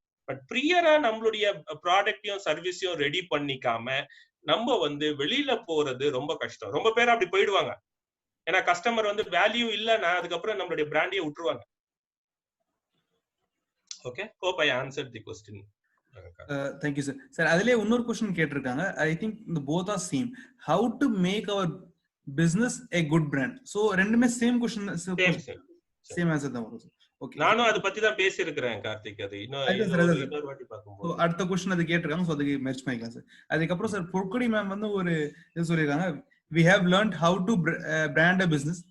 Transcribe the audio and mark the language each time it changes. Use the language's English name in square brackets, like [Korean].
[Tamil] But ப்ரியரா நம்மளுடைய ப்ராடக்டையும் சர்வீஸையும் ready பண்ணிக்காம நம்ம வந்து வெளியில போறது ரொம்ப கஷ்டம். ரொம்ப பேர் அப்படி போயிடுவாங்க. ஏன்னா கஸ்டமர் வந்து வேல்யூ இல்லைன்னா அதுக்கப்புறம் நம்மளுடைய பிராண்டையே விட்டுருவாங்க. [English] Okay, hope I answered the question. Thank you sir. [Tamil] Sir, அதிலே இன்னொரு क्वेश्चन கேட்டிருக்காங்க. [English] I think the both are same. How to make our business a good brand? [Tamil] So ரெண்டுமே சேம் क्वेश्चन, சேம் ஆன்சர் தான் வரும். ஓகே, நானும் அத பத்தி தான் பேசி இருக்கேன் கார்த்திக். அது இன்னொரு வாட்டி பாக்கும்போது அடுத்த क्वेश्चन அது கேட்டிருக்காங்க. சோ அதுக்கு மேட்ச் பண்ணிக்கலாம் சார். அதுக்கு அப்புறம் சார் பொற்கொடி மேம் வந்து ஒரு இது சொல்லிருக்காங்க, [English] we have learned how to brand a business.